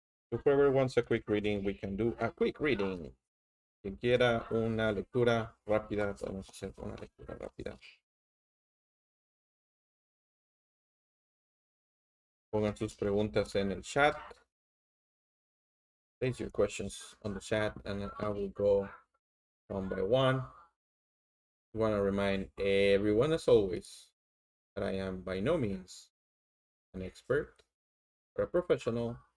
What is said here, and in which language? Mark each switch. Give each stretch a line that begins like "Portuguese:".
English: If whoever wants a quick reading, we can do a quick reading.
Spanish: Quien quiera una lectura rápida, podemos hacer una lectura rápida. Pongan sus preguntas en el chat.
English: Place your questions on the chat, and I will go one by one. I want to remind everyone, as always, that I am by no means an expert or a professional.